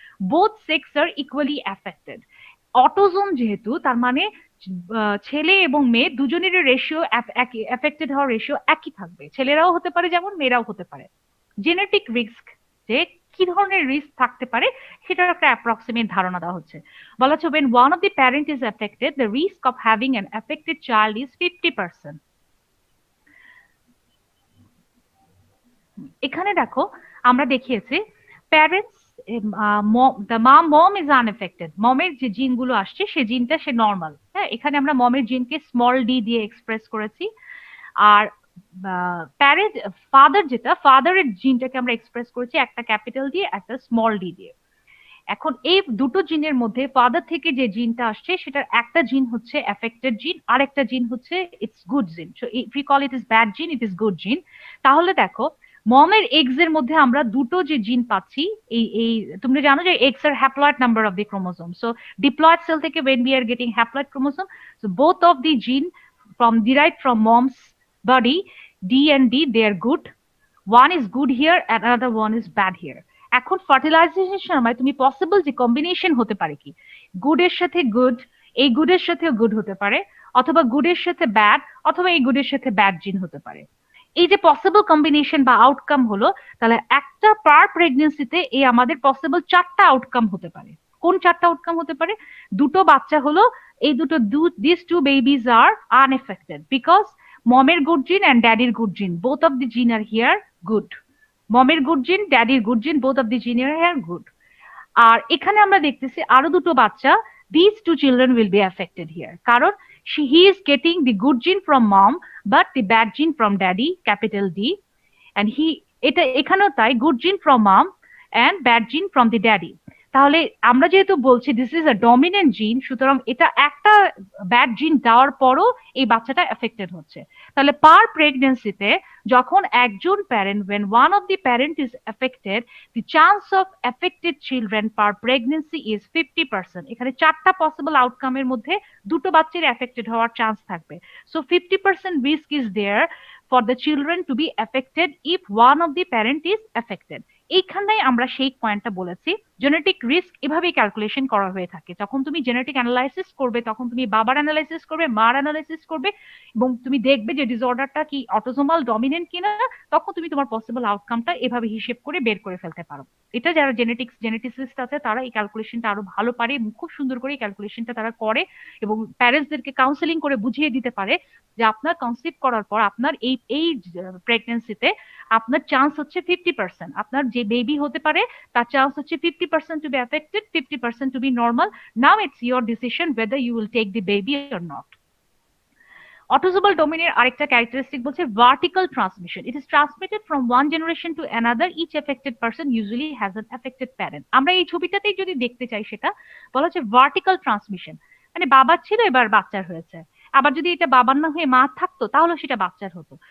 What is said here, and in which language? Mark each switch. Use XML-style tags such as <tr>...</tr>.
<bn>Both sex are equally affected. Autosome যেহেতু, তার মানে ছেলে এবং মেয়ে দুজনেরই রেশিও, অ্যাফেক্টেড হওয়ার রেশিও একই থাকবে। ছেলেরাও হতে পারে যেমন, মেয়েরাও হতে পারে। জেনেটিক রিস্ক, যে কি ধরনের রিস্ক থাকতে পারে সেটার একটা অ্যাপ্রক্সিমেট ধারণা দেওয়া হচ্ছে। বলা হচ্ছে</bn> <en>when one of the parent is affected, the risk of having an affected child is 50%.</en> <bn>এখানে দেখো আমরা দেখিয়েছি parents,</bn> <en>the mom is unaffected,</en> <bn>মমের যে জিনগুলো আসছে সে জিনটা সে নর্মাল। হ্যাঁ, এখানে আমরা মমের জিনকে স্মল ডি দিয়ে এক্সপ্রেস করেছি, আর প্যারেন্ট ফাদার যেটা, ফাদারের জিনটাকে আমরা এক্সপ্রেস করেছি একটা ক্যাপিটাল দিয়ে একটা স্মল ডি দিয়ে। এখন এই দুটো জিনের মধ্যে ফাদার থেকে যে জিনটা আসছে সেটার একটা জিন হচ্ছে এফেক্টেড জিন, আর একটা জিন হচ্ছে</bn> <en>It's good gene. So if we call it is bad gene, it is good gene.</en> <bn>তাহলে দেখো মমের এগস এর মধ্যে আমরা দুটো যে জিন পাচ্ছি, এই তুমি জানো যে</bn> <en>Eggs আর haploid number of the chromosome.</en> <bn>So diploid sell থেকে</bn> <en>when we are getting haploid chromosome, so both of the gene derived from mom's body, D and D, they are good. One is good here and another one is bad here.</en> <bn>এখন ফার্টিলাইজেশনের সময় তুমি possible যে combination হতে পারে কি, গুডের সাথে good, এই গুডের সাথেও গুড হতে পারে, অথবা গুডের সাথে ব্যাড, অথবা এই গুডের সাথে ব্যাড জিন হতে পারে। এই যে পসিবল কম্বিনেশন বা আউটকাম হলো, তাহলে একটা পার প্রেগনেন্সিতে এই আমাদের পসিবল 4টা আউটকাম হতে পারে। কোন 4টা আউটকাম হতে পারে? দুটো বাচ্চা হলো, এই দুটো</bn> <en>this two babies are unaffected because</en> <bn>মমের good জিন and daddyর গুড জিন,</bn> <en>both of the gene are here good.</en> <bn>মমের good জিন, ড্যাডির গুড জিন,</bn> <en>both of the gene are here good.</en> <bn>আর এখানে আমরা দেখতেছি আরো দুটো বাচ্চা,</bn> <en>these two children will be affected here,</en> <bn>কারণ</bn> <en>he is getting the good gene from mom but the bad gene from daddy, capital D. And</en> <bn>এটা এখানেও তাই,</bn> <en>Good gene from mum and bad gene from the daddy.</en> <bn>তাহলে আমরা যেহেতু বলছি</bn> <en>this is a dominant gene,</en> <bn>সুতরাং এটা একটা ব্যাড জিন দেওয়ার পরও এই বাচ্চাটা এফেক্টেড হচ্ছে। তাহলে পার প্রেগনেন্সিতে যখন একজন parent,</bn> <en>when one of the parent is affected, the chance of affected children per pregnancy is 50%।</en> <bn>এখানে চারটা পসিবল আউটকামের মধ্যে দুটো বাচ্চার এফেক্টেড হওয়ার চান্স থাকবে।</bn> <en>So 50% risk is there for the children to be affected if one of the parent is affected।</en> <bn>এইখানে আমরা সেই পয়েন্টটা বলেছি, জেনেটিক রিস্ক এভাবেই ক্যালকুলেশন করা হয়ে থাকে। যখন তুমি জেনেটিক অ্যানালাইসিস করবে তখন তুমি বাবার অ্যানালাইসিস করবে, মার অ্যানালাইসিস করবে, এবং তুমি দেখবে যে ডিসঅর্ডারটা কি অটোসোমাল ডমিনেন্ট কিনা, তখন তুমি তোমার পসিবল আউটকামটা এভাবে হিসেব করে বের করে ফেলতে পারো। এটা যারা জেনেটিসিস্ট আছে তারা এই ক্যালকুলেশনটা আরো ভালো পারে এবং খুব সুন্দর করে এই ক্যালকুলেশনটা তারা করে এবং প্যারেন্টসদেরকে কাউন্সেলিং করে বুঝিয়ে দিতে পারে যে আপনার কনসিভ করার পর আপনার এই প্রেগনেন্সিতে আপনার চান্স হচ্ছে 50%, আপনার যে বেবি হতে পারে তার চান্স হচ্ছে 50%</bn> <en>To be affected, 50% to be normal. Now it's your decision whether you will take the baby or not।</en> <bn>Autosomal ডোমেনের আরেকটা ক্যারেক্টারিস্টিক বলছে vertical transmission.</bn> <en>It is transmitted from one generation to another, each affected person usually has an affected parent.</en> <bn>আমরা এই ছবিটাতেই যদি দেখতে চাই সেটা বলা হচ্ছে ভার্টিক্যাল ট্রান্সমিশন, মানে বাবার ছিল এবার বাচ্চার হয়েছে, আবার যদি এটা বাবার না হয়ে মা থাকতো তাহলে সেটা বাচ্চার হতো।</bn>